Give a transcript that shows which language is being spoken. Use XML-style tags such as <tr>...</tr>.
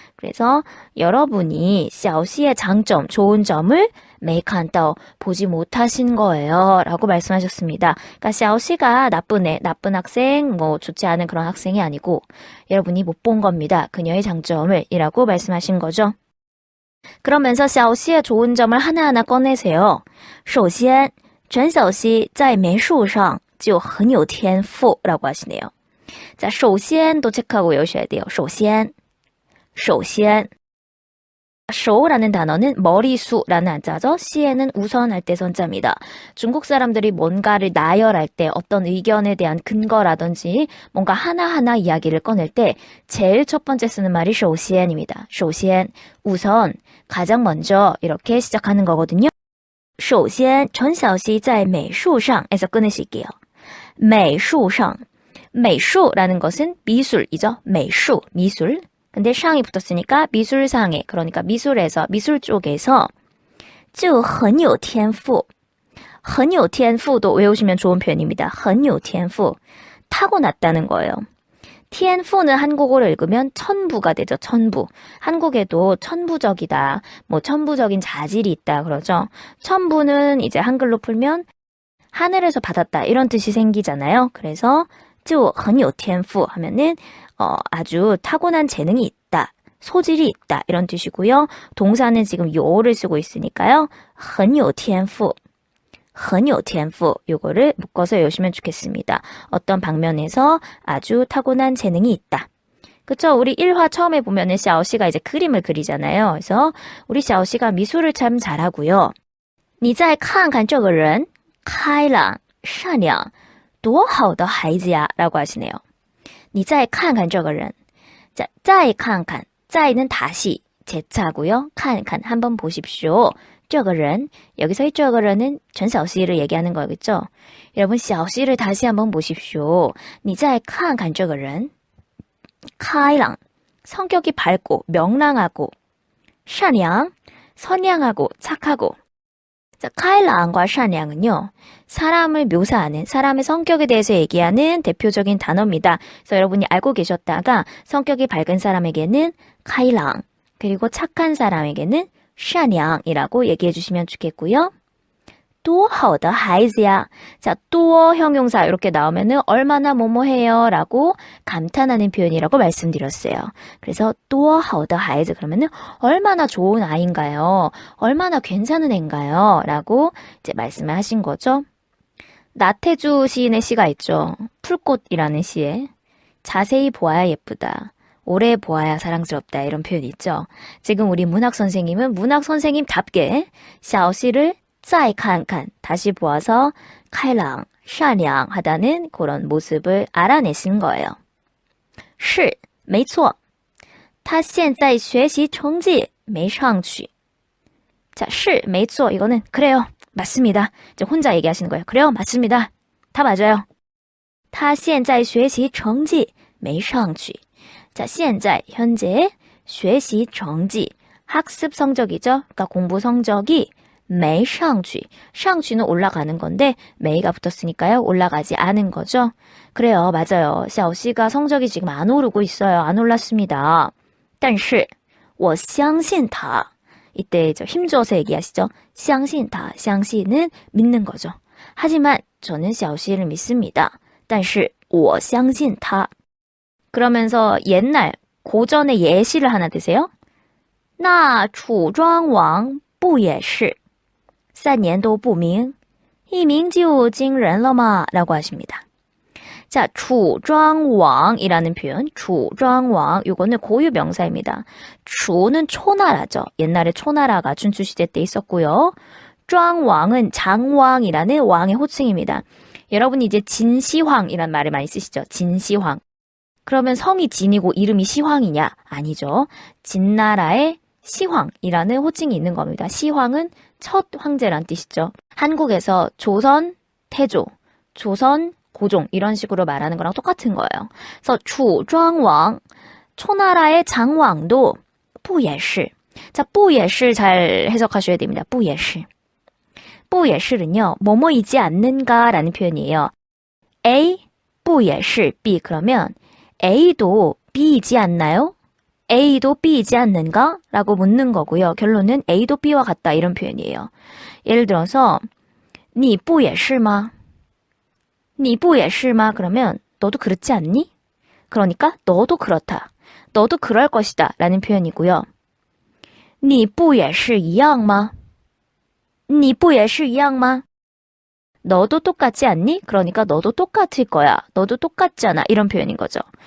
<ko>그래서 여러분이 샤오시의 장점, 좋은 점을 메이칸따오 보지 못하신 거예요. 라고 말씀하셨습니다. 그러니까 샤오시가 나쁜 애, 나쁜 학생, 좋지 않은 그런 학생이 아니고 여러분이 못 본 겁니다. 그녀의 장점을 이라고 말씀하신 거죠. 그러면서 샤오시의 좋은 점을 하나하나 꺼내세요.</ko> <zh>首先陈小希在美术上就很有天赋</zh> <ko>라고 하시네요. 자, 首先도 체크하고 외우셔야 돼요. 首先 쇼라는 단어는 머리수라는 한자죠. 시에는 우선 할 때 선자입니다. 중국 사람들이 뭔가를 나열할 때 어떤 의견에 대한 근거라든지 뭔가 하나하나 이야기를 꺼낼 때 제일 첫 번째 쓰는 말이 首先입니다. 首先, 우선, 가장 먼저 이렇게 시작하는 거거든요.</ko> <zh>首先陈小希在美术上</zh> <ko>에서 끊으실게요. 美术上, 美术라는 것은 미술이죠. 美术, 미술. 근데 샹이 붙었으니까 미술상에, 그러니까 미술에서, 미술 쪽에서</ko> <zh>就很有天赋.</zh> <ko>很有天赋도 외우시면 좋은 표현입니다. 很有天赋.타고났다는 거예요. 天赋는 한국어로 읽으면 천부가 되죠. 천부. 한국에도 천부적이다. 천부적인 자질이 있다 그러죠. 천부는 이제 한글로 풀면 하늘에서 받았다 이런 뜻이 생기잖아요. 그래서</ko> <zh>就很有天赋</zh> <ko>하면은 아주 타고난 재능이 있다. 소질이 있다. 이런 뜻이고요. 동사는 지금 요를 쓰고 있으니까요. 很有天赋. 很有天赋 요거를 묶어서 외우시면 좋겠습니다. 어떤 방면에서 아주 타고난 재능이 있다. 그쵸? 우리 1화 처음에 보면은 샤오씨가 이제 그림을 그리잖아요. 그래서 우리 샤오씨가 미술을 참 잘하고요.</ko> <zh>你再看看这个人开朗善良多好的孩子呀</zh> <ko>라고 하시네요.</ko> <zh>你再看看这个人</zh> <ko>자, 再看看 再는 다시 재차고요. 看看 한번 보십시오. 这个人 여기서의 这个人은 전샤오씨를 얘기하는 거겠죠. 여러분 샤오씨를 다시 한번 보십시오.</ko> <zh>你再看看这个人开朗</zh> <ko>성격이 밝고 명랑하고 善良 선량하고 착하고. 자, 开朗과 善良은요. 사람을 묘사하는 사람의 성격에 대해서 얘기하는 대표적인 단어입니다. 그래서 여러분이 알고 계셨다가 성격이 밝은 사람에게는 开朗 그리고 착한 사람에게는 善良이라고 얘기해 주시면 좋겠고요.</ko> <zh>多好的孩子呀.</zh> <ko>자, 多 형용사 이렇게 나오면은 얼마나 뭐뭐해요 라고 감탄하는 표현이라고 말씀드렸어요. 그래서</ko> <zh>多好的孩子</zh> <ko>그러면은 얼마나 좋은 아이인가요? 얼마나 괜찮은 애인가요? 라고 이제 말씀을 하신 거죠. 나태주 시인의 시가 있죠. 풀꽃이라는 시에 자세히 보아야 예쁘다. 오래 보아야 사랑스럽다 이런 표현이 있죠. 지금 우리 문학 선생님은 문학 선생님답게 샤오씨를 再看看 다시 보아서 开朗, 善良 하다는 그런 모습을 알아내신 거예요.</ko> <zh>是,没错. 他现在学习成绩没上去.</zh> <ko>자,</ko> <zh>是,没错.</zh> <ko>이거는 그래요. 맞습니다. 이제 혼자 얘기하시는 거예요. 그래요. 맞습니다. 다 맞아요.</ko> <zh>他现在学习成绩没上去.</zh> <ko>자, 现在 현재 学习成绩 학습 성적이죠. 그러니까 공부 성적이 没上去. 上去는 올라가는 건데 没가 붙었으니까요. 올라가지 않은 거죠. 그래요. 맞아요. 샤오씨가 성적이 지금 안 오르고 있어요. 안 올랐습니다.</ko> <zh>但是我相信他.</zh> <ko>이때 힘줘서 얘기하시죠. 相信他.相信는 믿는 거죠. 하지만 저는 샤오씨를 믿습니다.</ko> <zh>但是我相信他.</zh> <ko>그러면서 옛날, 고전의 예시를 하나 드세요.</ko> <zh>那楚庄王不也是3年都不明一鸣就惊人了吗?</zh> <ko>라고 하십니다. 자, 楚庄王이라는 표현, 楚庄王, 요거는 고유 명사입니다. 추는 초나라죠. 옛날에 초나라가 춘추시대 때 있었고요. 庄왕은 장왕이라는 왕의 호칭입니다. 여러분이 이제 진시황이라는 말을 많이 쓰시죠. 진시황. 그러면 성이 진이고 이름이 시황이냐? 아니죠. 진나라의 시황이라는 호칭이 있는 겁니다. 시황은 첫 황제란 뜻이죠. 한국에서 조선, 태조, 조선, 고종 이런 식으로 말하는 거랑 똑같은 거예요. 그래서 추庄왕, 초나라의 장왕도 不也是. 자, 不也是 잘 해석하셔야 됩니다. 不也是.不也是는요. 뭐뭐이지 않는가라는 표현이에요. A, 不也是 B 그러면 A도 B이지 않나요? A도 B이지 않는가? 라고 묻는 거고요. 결론은 A도 B와 같다 이런 표현이에요. 예를 들어서</ko> <zh>你不也是吗? 你不也是吗?</zh> <ko>그러면 너도 그렇지 않니? 그러니까 너도 그렇다. 너도 그럴 것이다 라는 표현이고요.</ko> <zh>你不也是一样吗?你不也是一样吗?</zh> <ko>너도 똑같지 않니? 그러니까 너도 똑같을 거야. 너도 똑같잖아. 이런 표현인 거죠.</ko>